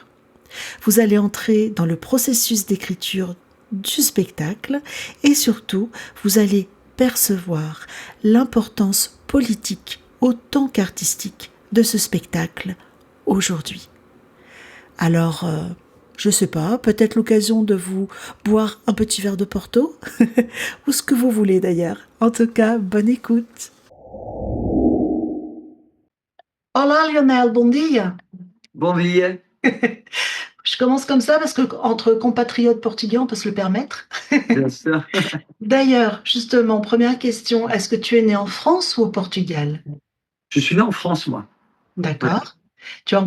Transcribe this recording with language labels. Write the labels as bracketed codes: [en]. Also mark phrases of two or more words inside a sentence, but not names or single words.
[fr] Vous allez entrer dans le processus d'écriture du spectacle et surtout, vous allez percevoir l'importance politique autant qu'artistique de ce spectacle aujourd'hui. Alors, je sais pas, peut-être l'occasion de vous boire un petit verre de Porto ou ce que vous voulez d'ailleurs. En tout cas, bonne écoute. [pt] Olá Lionel, bom dia. Bon dia. [fr] Je commence comme ça parce que entre compatriotes portugais, on peut se le permettre. Bien sûr. D'ailleurs, justement, première question, est-ce que tu es né en France ou au Portugal? Je suis né en France, moi. Ouais. D'accord. Tu as...